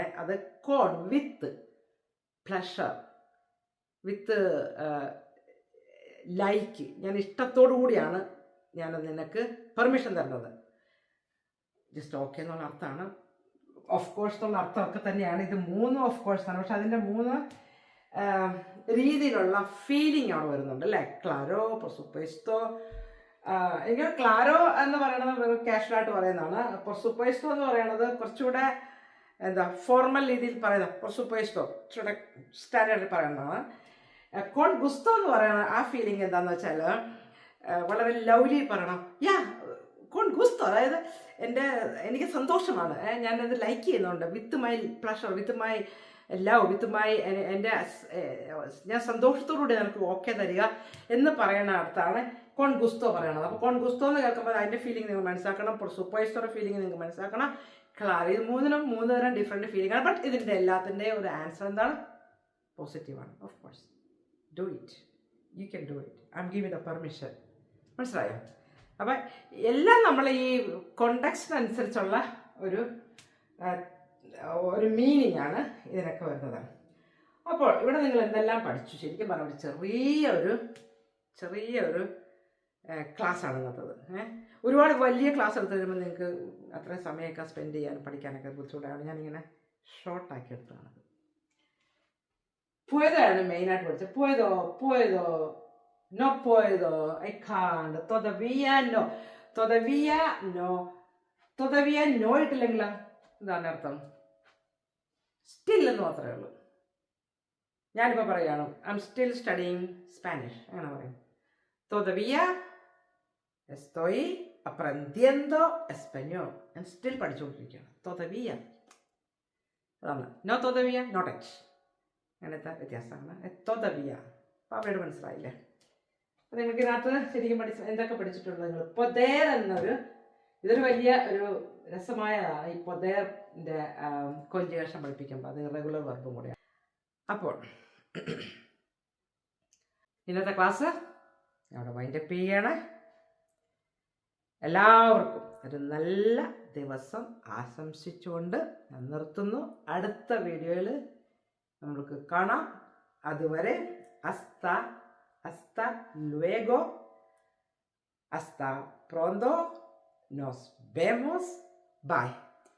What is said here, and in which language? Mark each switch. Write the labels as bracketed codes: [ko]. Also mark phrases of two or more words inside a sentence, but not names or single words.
[ml] അത് കോൺ [en] with pleasure, with like, [ml] ഞാൻ ഇഷ്ടത്തോടു കൂടിയാണ് ഞാൻ നിനക്ക് പെർമിഷൻ തരുന്നത്. [en] just okay [ml] എന്നുള്ള അർത്ഥമാണ്. [en] of course [ml] എന്നുള്ള അർത്ഥമൊക്കെ തന്നെയാണ്. ഇത് 3 ഓഫ് കോഴ്സാണ്. പക്ഷെ അതിൻ്റെ 3 രീതിയിലുള്ള ഫീലിംഗ് അവിടെ വരുന്നുണ്ട് അല്ലേ. ക്ലാരോ, [es] por supuesto. [ml] എനിക്ക് ക്ലാരോ എന്ന് പറയുന്നത് കാഷ്വലായിട്ട് പറയുന്നതാണ്. [es] por supuesto [ml] എന്ന് പറയുന്നത് കുറച്ചുകൂടെ എന്താ ഫോർമൽ രീതിയിൽ പറയുന്നത്. [es] por supuesto [ml] കുറച്ചുകൂടെ സ്റ്റാൻഡേർഡിൽ പറയുന്നതാണ്. [es] con gusto [ml] എന്ന് പറയുന്ന ആ ഫീലിംഗ് എന്താണെന്ന് വെച്ചാൽ വളരെ ലവ്ലി പറയണം. [es] con gusto, [ml] അതായത് എനിക്ക് സന്തോഷമാണ്, ഞാനത് ലൈക്ക് ചെയ്യുന്നുണ്ട്, [en] with my pleasure, with my love, with my [ml] ഞാൻ സന്തോഷത്തോടുകൂടി എനിക്ക് ഓക്കെ തരിക എന്ന് പറയുന്ന അർത്ഥമാണ് [es] con gusto [ml] പറയണത്. അപ്പോൾ [es] con gusto [ml] എന്ന് കേൾക്കുമ്പോൾ അതിൻ്റെ ഫീലിംഗ് നിങ്ങൾ മനസ്സിലാക്കണം. [es] por supuesto [ml] ഫീലിംഗ് നിങ്ങൾക്ക് മനസ്സിലാക്കണം. ക്ലാരി, ഇത് 3 തരം ഡിഫറെൻറ്റ് ഫീലിംഗ് ആണ്. ബട്ട് ഇതിൻ്റെ എല്ലാത്തിൻ്റെയും ഒരു ആൻസർ എന്താണ്? പോസിറ്റീവാണ്. [en] of course, do it, you can do it, I am giving the permission. [ml] മനസ്സിലായോ? അപ്പം എല്ലാം നമ്മൾ ഈ കോണ്ടെക്സ്റ്റിനനുസരിച്ചുള്ള ഒരു മീനിങ് ആണ് ഇതിനൊക്കെ വരുന്നത്. അപ്പോൾ ഇവിടെ നിങ്ങൾ എന്തെല്ലാം പഠിച്ചു? ശരിക്കും പറഞ്ഞാൽ ചെറിയൊരു ക്ലാസ്സാണ് ഇന്നത്തത്. ഒരുപാട് വലിയ ക്ലാസ് എടുത്ത് കഴിയുമ്പോൾ നിങ്ങൾക്ക് അത്രയും സമയമൊക്കെ സ്പെൻഡ് ചെയ്യാനും പഠിക്കാനൊക്കെ ബുദ്ധിമുട്ടാണ്. ഞാനിങ്ങനെ ഷോർട്ടാക്കി എടുത്തതാണ്. പുയതാണ് മെയിനായിട്ട് പഠിച്ചത്. [es] പുയതോ no puedo, [en] I can't, [es] todavía no, todavía no [ml] ഇട്ടില്ലെങ്കിൽ എന്താണ് അർത്ഥം? സ്റ്റിൽ എന്ന് മാത്രമേ ഉള്ളൂ. ഞാനിപ്പോൾ പറയുകയാണ് [en] I am still studying Spanish, [ml] അങ്ങനെ പറയും. [es] todavía estoy aprendiendo español, [ml] ഞാൻ സ്റ്റിൽ പഠിച്ചുകൊണ്ടിരിക്കുകയാണ്. [es] todavía അതാണ്. no todavía, [en] not yet, [ml] അങ്ങനത്തെ വ്യത്യാസമാണ്. todavía അപ്പോൾ അവരോട് മനസ്സിലായില്ലേ? അപ്പോൾ നിങ്ങൾക്ക് ഇതിനകത്ത് ശരിക്കും എന്തൊക്കെ പഠിച്ചിട്ടുണ്ട് നിങ്ങൾ? പൊതേർ ഇതൊരു വലിയ ഒരു രസമായതാണ്. ഈ പൊതേറിൻ്റെ കോഞ്ചുഗേഷൻ പഠിപ്പിക്കുമ്പോൾ അത് റെഗുലർ വർബും കൂടെയാണ്. അപ്പോൾ ഇന്നത്തെ ക്ലാസ് അവിടെ വൈൻഡപ്പ് ചെയ്യാണ്. എല്ലാവർക്കും ഒരു നല്ല ദിവസം ആശംസിച്ചുകൊണ്ട് ഞാൻ നിർത്തുന്നു. അടുത്ത വീഡിയോയിൽ നമുക്ക് കാണാം. [es] അതുവരെ hasta luego, hasta pronto, nos vemos, bye.